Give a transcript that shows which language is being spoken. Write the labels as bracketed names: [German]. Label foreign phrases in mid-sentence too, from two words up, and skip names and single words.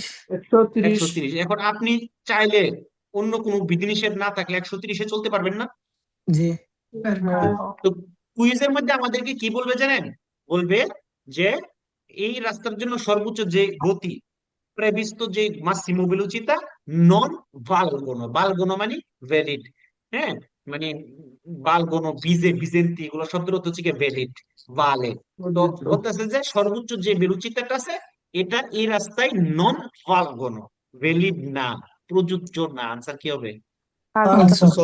[Bangla] 130। এখন আপনি চাইলে অন্য কোনো বিধিনিষেধ না থাকলে 130-এ চলতে পারবেন না? জি. তো কুইজের মধ্যে আমাদেরকে কি বলবে জানেন? বলবে যে এই রাস্তার জন্য সর্বোচ্চ যে গতি, previsto যে [Italian] massimo velocità non valgono, [Bangla] valgono মানে ভ্যালিড, হ্যাঁ, মানে valgono, ভিজেন্তি, এগুলো শব্দের অর্থ হচ্ছে ভ্যালিড, ভালে। তো বলতেছে যে সর্বোচ্চ যে ভেলোচিটাটা আছে এটা এই রাস্তায় [Italian] non valgono, [Bangla] ভ্যালিড না, প্রযোজ্য না। আনসার কি হবে? Falso.